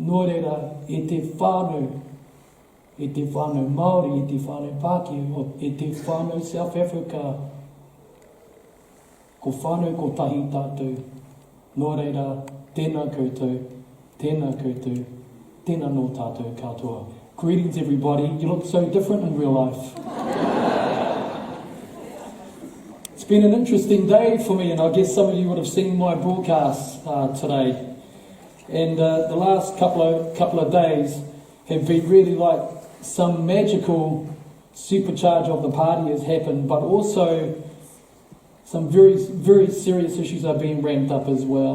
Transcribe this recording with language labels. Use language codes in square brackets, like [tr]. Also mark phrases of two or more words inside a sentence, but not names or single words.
[mi] Nō reira, e te whānau e te whānau Māori, e te whānau Pākehā, e te whānau South Africa. Ko whānau ko tahi tātou. Nō reira, tēnā koutou, tēnā koutou, tēnā nō tātou katoa. [en] Greetings everybody, you look so different in real life. It's been an interesting day for me, and I guess some of you would have seen my broadcast today. And the last couple of days have been really like some magical supercharge of the party has happened, but also some very, very serious issues are being ramped up as well.